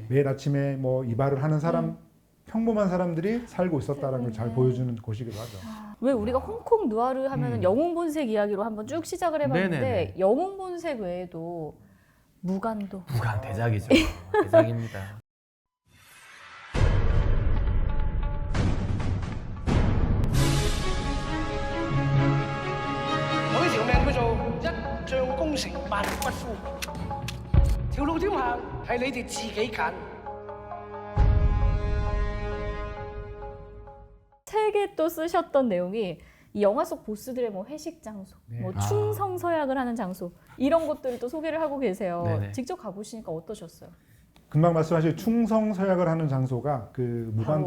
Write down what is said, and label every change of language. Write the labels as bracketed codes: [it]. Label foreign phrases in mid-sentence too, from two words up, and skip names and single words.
[ko] 매일 아침에 뭐 이발을 하는 사람 평범한 사람들이 살고 있었다는 걸 잘 보여주는 곳이기도 하죠. 왜 우리가 홍콩 누아르 하면은 영웅 본색 이야기로 한번 쭉 시작을 해봤는데 네네네. 영웅 본색 외에도 무간도 무간 대작이죠. 대작입니다. [yue] 我呢條命叫做一將功成萬骨枯，條路點行係你哋自己揀。 [ko] 책에 또 쓰셨던 내용이 이 영화 속 보스들의 뭐 회식 장소, 뭐 충성서약을 하는 장소 이런 것들을 또 소개를 하고 계세요. 네네. 직접 가보시니까 어떠셨어요? 금방 말씀하신 충성서약을 하는 장소가 그 무간도